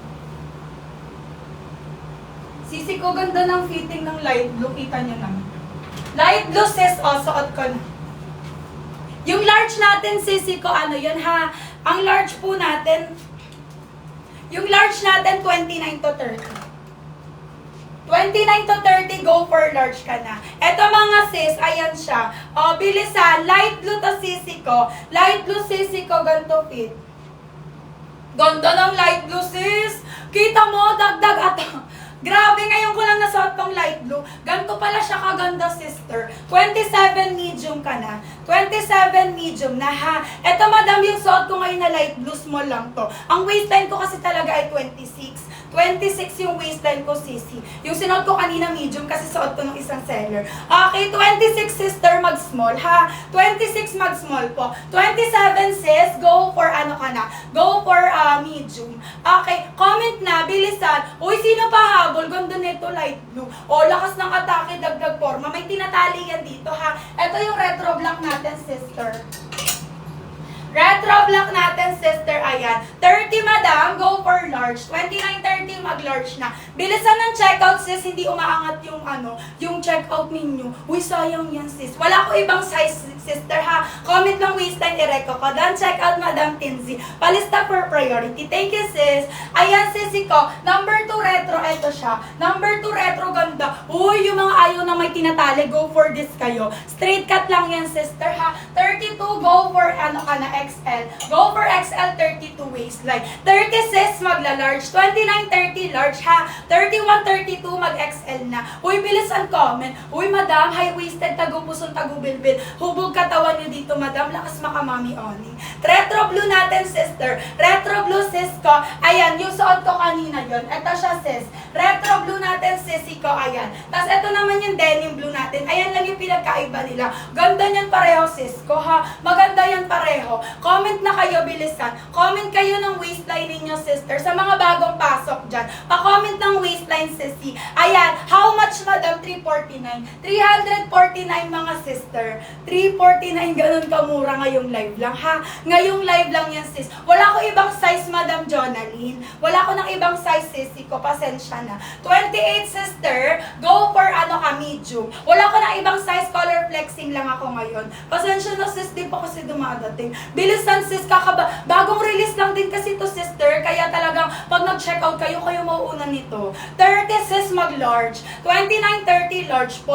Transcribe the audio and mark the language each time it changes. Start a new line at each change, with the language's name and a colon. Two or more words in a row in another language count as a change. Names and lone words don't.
Filipino: Sisi ko, ganda ng fitting ng
English: light blue,
Filipino: kita nyo naman.
English: Light blue
Filipino: sis, suot ko na. Yung large natin, sisi ko, ano yun ha? Ang large po natin, yung large natin, 29 to 30.
English: 29 to 30, go for large
Filipino: ka na. Eto mga sis, ayan siya. O, bilisan.
English: Light blue
Filipino: to sisi ko.
English: Light blue
Filipino: sisi ko, ganito fit. Ganda ng
English: light blue,
Filipino: sis. Kita mo, dagdag at... Grabe, ngayon ko lang nasuot tong
English: light blue.
Filipino: Ganito pala siya kaganda, sister. 27 medium ka na. 27 medium na, ha? Eto, madam, yung suot ko ngayon na
English: light blue,
Filipino: small lang to. Ang waistline ko kasi talaga ay 26. 26 yung waistline ko, sisi. Yung sinuot ko kanina medium kasi suot ko ng isang seller. Okay, 26 sister, mag-small, ha? 26 mag-small po. 27 sis,
English: go for
Filipino: ano ka na?
English: Go for medium. Okay, comment
Filipino: na, bilisan. Uy, sino pa habol? Ganda nito,
English: light blue.
Filipino: O, lakas ng atake, dagdag forma. May tinatali yan dito, ha? Ito yung
English: retro black
Filipino: natin, sister.
English: Retro black
Filipino: natin, sister, ayan. 30,
English: madam, go for large. 29-30,
Filipino: mag-large na. Bilisan ng checkout, sis, hindi umaangat yung yung checkout ninyo. Uy, sayang yan, sis. Wala ko ibang size, sister, ha? Comment lang waistline, i-reco ko.
English: Done checkout, madam Tinzi. Palista for priority. Thank you,
Filipino: sis. Ayan, sisi ko.
English: Number 2 retro,
Filipino: eto siya.
English: Number 2 retro,
Filipino: ganda. Uy, yung mga ayaw na may tinatali,
English: go for this kayo. Straight cut
Filipino: lang yan,
English: sister, ha? 32, go for XL. Go for XL, 32 waistline. 36, magla-large.
Filipino: 29-30, large, ha? 31-32, mag-XL na. Uy, bilis ang comment. Uy, madam, high-waisted, tagu-puson, tagu-bilbil. Hubog smooth katawan nyo dito, madam. Lakas makamami oni.
English: Retro blue
Filipino: natin, sister.
English: Retro blue,
Filipino: sis ko. Ayan, yung suot ko kanina yon. Ito siya, sis.
English: Retro blue
Filipino: natin, sissy ko. Ayan. Tapos ito naman yung
English: denim blue
Filipino: natin. Ayan lang yung pinagkaiba nila. Ganda niyan pareho, sis ko, ha. Maganda yan pareho. Comment na kayo, bilisan. Comment kayo ng waistline ninyo, sister. Sa mga bagong pasok dyan. Pa-comment ng waistline, sissy. Ayan.
English: How much,
Filipino: madam? 349. 349, mga sister. 349, ganun kamura ngayong live lang, ha. Ngayong live lang yan, sis. Wala ko ibang size, madam Jonaline. Wala ko ng ibang size, sissy ko. Pasensya na. 28, sister.
English: Go for
Filipino: ano ka, medium. Wala ko ng ibang size,
English: color flexing
Filipino: lang ako ngayon. Pasensya na, sis, di pa kasi dumadating. Bilisan, sis, bagong release lang din kasi to, sister. Kaya talagang pag nag-checkout kayo, kayo mauuna nito. 30, sis, mag-large. 29, 30, large po.